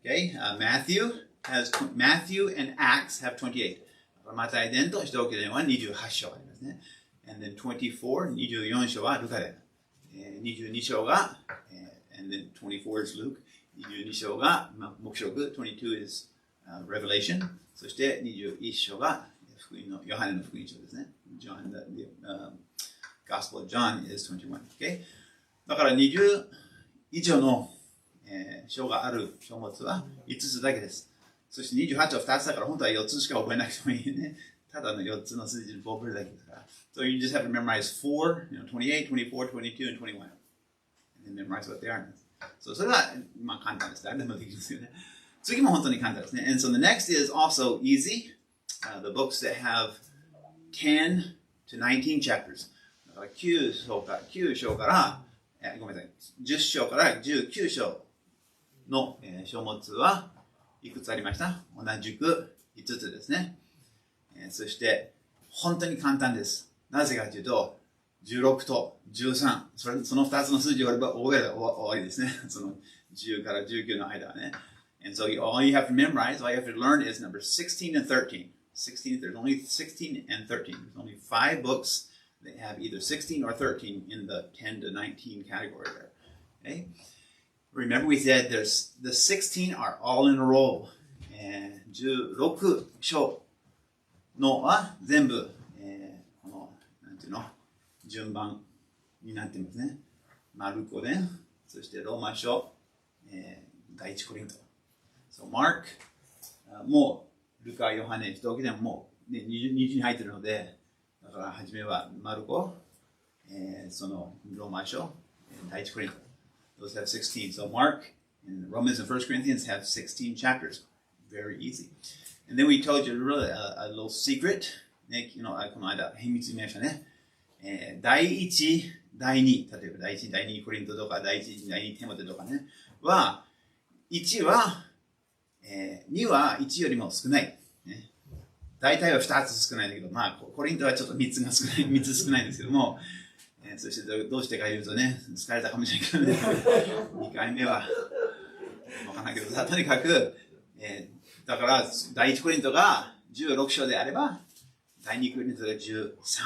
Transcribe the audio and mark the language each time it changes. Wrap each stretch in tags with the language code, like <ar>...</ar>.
<en>Okay, Matthew and Acts have 28.</en> <ja>マタイ伝と使徒行伝は28章ありますね。</ja> <en>And then</en> <ja>24章はルカ伝。 22章が、</ja> <en>and then 24 is Luke。</en> <ja>22章が黙示録。</ja> <en>22 is Revelation。</en> <ja>そして21章が福音のヨハネの福音書ですね。</ja> <en>John, the Gospel of John is 21. Okay?</en> <ja>だから20以上の、章がある書物は5つだけです。そして28は2つだから本当は4つしか覚えなくてもいいね。ただの4つの数字を覚えるだけですから。</ja> <en>So you just have to memorize 4, 28, 24, 22, and 21. And then memorize what they are.</en> <ja>So それはまあ簡単です。誰でもできるんですよね。次も本当に簡単ですね。</ja> <en>And so the next is also easy. The books that have 10 to 19 chapters.</en> <ja>だから9章から、ごめんなさい、10章から19章の、書物はいくつありました？同じく5つですね。そして本当に簡単です。なぜかというと、16と13、その2つの数字を覚えれば終わりですね。その10から19の間はね。</ja> <en>And so all you have to memorize, all you have to learn is number 16 and 13. 16, there's only 16 and 13. There's only 5 books that have either 16 or 13 in the 10 to 19 category there. Okay? Remember we said there's the 16 are all in a row.</en> <ja>16章のは全部、この、なんていうの、順番になってますね。マルコ伝、そしてローマ書、第一コリント。 So Mark、もう、ルカ、ヨハネ、人置きでももう、ね、20に入ってるので、だから初めはマルコ、そのローマ書、第一コリント。</ja> <en>Those have 16. So Mark and Romans and 1 Corinthians have 16 chapters. Very easy. And then we told you really a little secret.</en> <ja>ね、この間、秘密見ましたね。第一、第二、例えば第一、第二コリントとか、第一、第二テモテとかね、は、1は、2は1よりも少ない。ね、大体は2つ少ないんだけど、まあ、コリントはちょっと3つが少ない、3つ少ないんですけども、そしてどうしてか言うとね、疲れたかもしれないけどね、2回目は、わかんないけどさ、とにかく、だから、第1コリントが16章であれば、第2コリントが13。</ja>